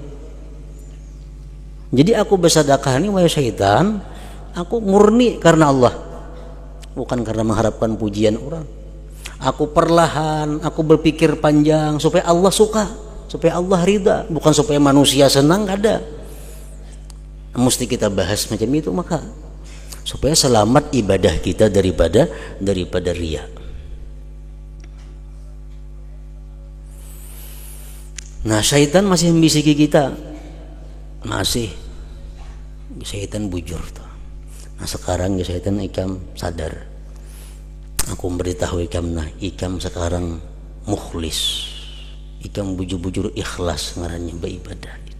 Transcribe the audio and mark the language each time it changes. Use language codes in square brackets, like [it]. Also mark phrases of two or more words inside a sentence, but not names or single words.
[id] Jadi aku bersedekah ini wahai syaitan, aku murni karena Allah, bukan karena mengharapkan pujian orang. Aku perlahan, aku berpikir panjang supaya Allah suka, supaya Allah ridha, bukan supaya manusia senang. Ada mesti kita bahas macam itu, maka supaya selamat ibadah kita daripada riya. Nah, syaitan masih membisiki kita, masih syaitan [bjn] bujur tuh. Nah sekarang ya syaitan ikam sadar, aku memberitahu ikam, nah ikam sekarang mukhlis, ikam bujur-bujur ikhlas ngarannya beribadah itu.